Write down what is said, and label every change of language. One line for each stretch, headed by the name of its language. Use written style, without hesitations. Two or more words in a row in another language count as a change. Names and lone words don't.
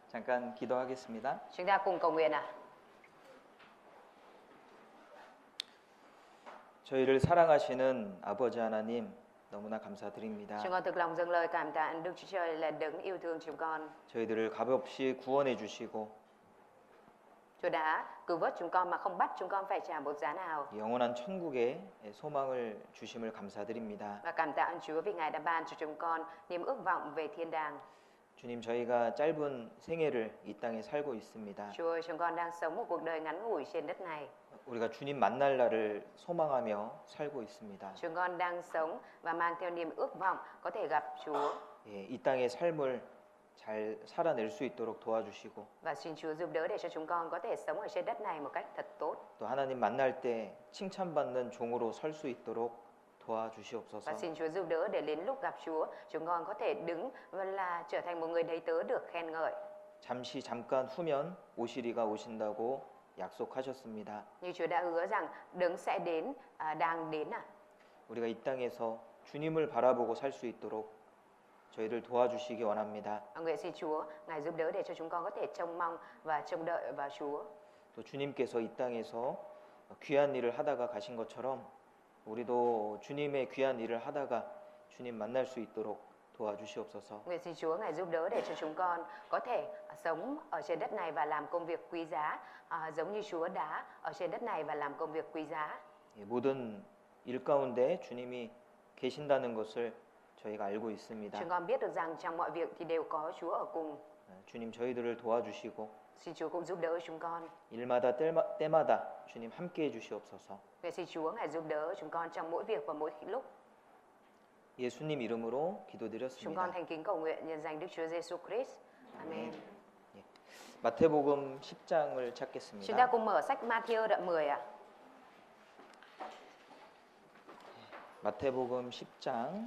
Korean: 잠깐 기도하겠습니다.
Vietnamese: Chúng ta cùng cầu nguyện ạ.
Korean: 저희를 사랑하시는 아버지 하나님 너무나 감사드립니다.
Vietnamese: Chúng con thực lòng dâng lời cảm tạ Đức Chúa Trời là đấng yêu thương chúng con.
Korean: 저희들을 값없이 구원해 주시고
Vietnamese: Chúa đã cứu vớt chúng con mà không bắt chúng con phải trả một giá nào.
Korean: 영원한 천국에 소망을 주심을 감사드립니다.
Vietnamese: Và cảm tạ ơn Chúa vì Ngài đã ban cho chúng con niềm ước vọng về thiên đàng.
Korean: 주님, 저희가 짧은 생애를 이 땅에 살고 있습니다.
Vietnamese: Chúa ơi, chúng con đang sống một cuộc đời ngắn ngủi trên đất này.
Korean: 우리가 주님 만날 날을 소망하며 살고 있습니다.
Vietnamese: Chúng con đang sống và mang theo niềm ước vọng có thể gặp Chúa.
Korean: 이 땅의 삶을 잘 살아낼 수 있도록 도와주시고
Vietnamese: Và xin Chúa giúp đỡ để cho chúng con có thể sống ở trên đất này một cách thật tốt.
Korean: 또 하나님 만날 때 칭찬받는 종으로 설 수 있도록 도와주시옵소서.
Vietnamese: Và xin Chúa giúp đỡ để đến lúc gặp Chúa, chúng con có thể đứng và là trở thành một người đầy tớ được khen ngợi.
Korean: 잠시 잠깐 후면 오시리가 오신다고 약속하셨습니다.
Vietnamese: Như Chúa đã hứa rằng đấng sẽ đến, đang đến ạ.
Korean: 우리가 이 땅에서 주님을 바라보고 살 수 있도록 저희를 도와주시기 원합니다.
Vietnamese: Nguyện xin Chúa, Ngài giúp đỡ để cho chúng con có thể trông mong và trông đợi vào Chúa.
Korean: 또 주님께서 이 땅에서 귀한 일을 하다가 가신 것처럼 우리도 주님의 귀한 일을 하다가 주님 만날 수 있도록 도와주시옵소서.
Vietnamese: Nguyện xin Chúa, Ngài giúp đỡ để cho chúng con có thể sống ở trên đất này và làm công việc quý giá, giống như Chúa đã ở trên đất này và làm công việc quý giá.
Korean: 모든 일 가운데 주님이 계신다는 것을 저희가 알고 있습니다.
Vietnamese: Chúng con biết được rằng trong mọi việc thì đều có Chúa ở cùng.
Korean: 주님 저희들을 도와주시고
Vietnamese: Xin Chúa cũng giúp đỡ chúng con.
Korean: 일마다 때마다 주님 함께해 주시옵소서.
Vietnamese: Nguyện xin Chúa, Ngài giúp đỡ chúng con trong mỗi việc và mỗi lúc.
Korean: 예수님 이름으로
Vietnamese: Chúng
Korean: 기도드렸습니다.
Vietnamese: con thành kính cầu nguyện nhân danh Đức Chúa Giêsu Christ. Amen.
Korean: 마태복음 10장을
Vietnamese: Chúng ta
Korean: 찾겠습니다.
Vietnamese: cùng mở sách Ma-thi-ơ đoạn 10 ạ.
Korean: 마태복음 10장